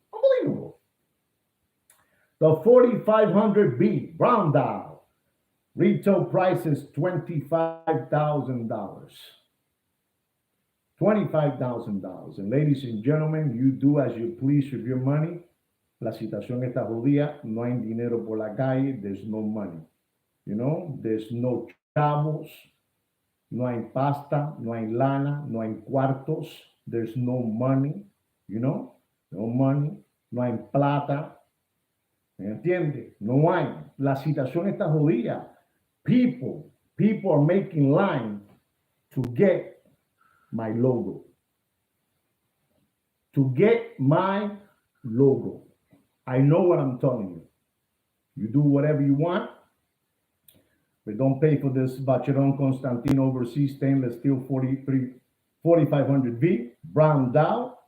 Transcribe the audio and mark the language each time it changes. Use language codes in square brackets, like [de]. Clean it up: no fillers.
[en] Unbelievable. The 4500B brown dial. Retail price is $25,000. $25,000. And ladies and gentlemen, you do as you please with your money. [es] La situación está jodida. No hay dinero por la calle. [en] There's no money. You know, there's no chavos. [es] No hay pasta. No hay lana. No hay cuartos. [en] There's no money. You know, no money. [es] No hay plata. ¿Me entiende? No hay. La situación está jodida. [en] People are making line to get my logo. To get my logo. I know what I'm telling you. You do whatever you want, but don't pay for this Vacheron Constantine Overseas Stainless Steel 4500V brown dial.